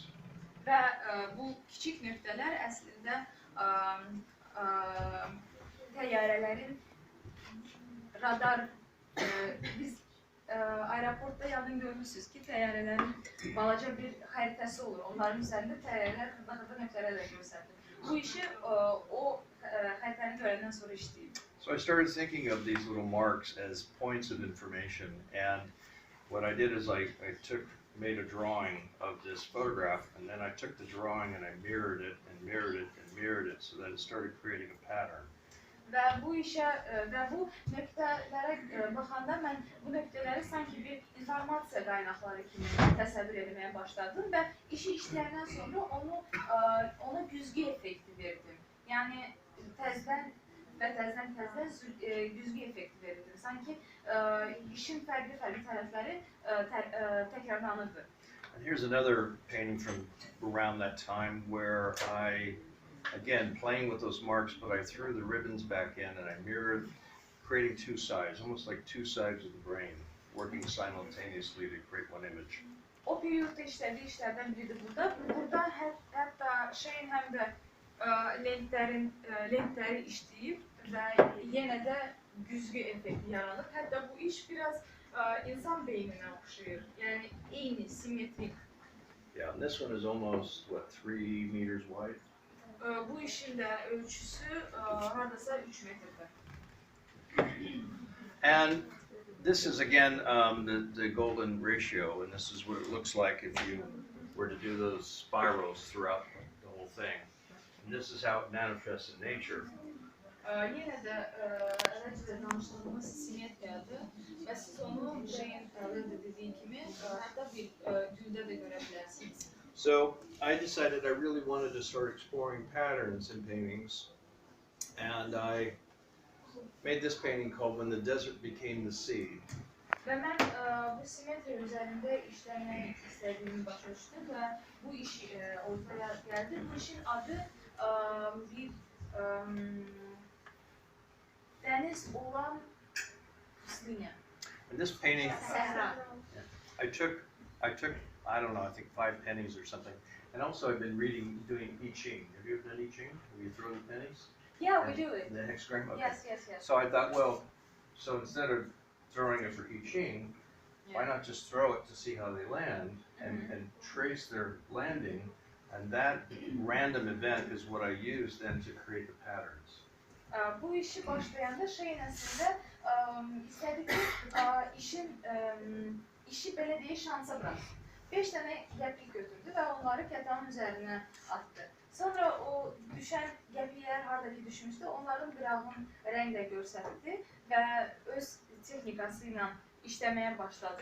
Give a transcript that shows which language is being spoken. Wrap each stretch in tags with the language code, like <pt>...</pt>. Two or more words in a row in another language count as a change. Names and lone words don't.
<az>Və bu kiçik nöqtələr əslində təyyarələrin radar, biz aeroportda yadın görmüşsünüz ki, təyyarələrin balaca bir xəritəsi olur. Onların üzərində təyyarələr xırda nöqtələrlə göstərilir. Bu işi o xəritəni görəndən sonra işləyib.</az> <en>So I started thinking of these little marks as points of information, and what I did is I made a drawing of this photograph, and then I took the drawing and I mirrored it and mirrored it and mirrored it, so that it started creating a pattern.</en> <az>Və bu işə və bu nöqtələrə baxanda mən bu nöqtələri sanki bir informasiya qaynaqları kimi təsəvvür etməyə başladım və işi işləyəndən sonra ona güzgü effekti verdim. Yəni təzədən güzgü effekti verildi. Sanki işin fərqli tərəfləri təkrarlanırdı.</az> <en>And here's another painting from around that time where again, playing with those marks, but I threw the ribbons back in and I mirrored, creating two sides, almost like two sides of the brain, working simultaneously to create one image.</en> <az>O periyodda işlədiyi işlərdən biridir burada. Burada hətta Şeyin həm də lentləri işləyib və yenə də güzgü effekti yaranıb. Hətta bu iş biraz insan beyninə oxşayır. Yəni eyni, simmetrik.</az> <en>Yeah, and this one is almost, 3 meters wide?</en> <az>Bu işin də ölçüsü hardasa 3 metrdir.</az> <en>And this is again the golden ratio, and this is what it looks like if you were to do those spirals throughout the whole thing. And this is how it manifests in nature.</en> <az>Yenə də əvvəlcə danışdığımız simmetriyadır və siz onu Şeyin dediyi kimi hətta bir güldə də görə bilərsiniz.</az> <en>So I decided I really wanted to start exploring patterns in paintings, and I made this painting called When the Desert Became the Sea.</en> <az>Və mən bu simmetriya üzərində işləmək istədiyimi başa düşdüm və bu iş ortaya gəldi. Bu işin adı bir dəniz olan pustinə.</az> <en>And this painting,</en> <az>Səhra.</az> <en>I took, I don't know, I think 5 pennies or something. And also I've been doing I Ching. Have you ever done I Ching? Where you throw the pennies? Yeah, we do it. The hexagram? Okay. Yes. So I thought, well, so instead of throwing it for I Ching, why not just throw it to see how they land and trace their landing, and that random event is what I use then to create the patterns.</en> <az>Bu işi başlayanda Şeyin əslində istədi ki, işi belə deyək şansa bıraksın. 5 dənə qəpik götürdü və onları kətanın üzərinə atdı. Sonra o düşən qəpiklər haradakı düşmüşdü, onların qırağın rənglə göstərdi və öz texnikası ilə işləməyə başladı.</az>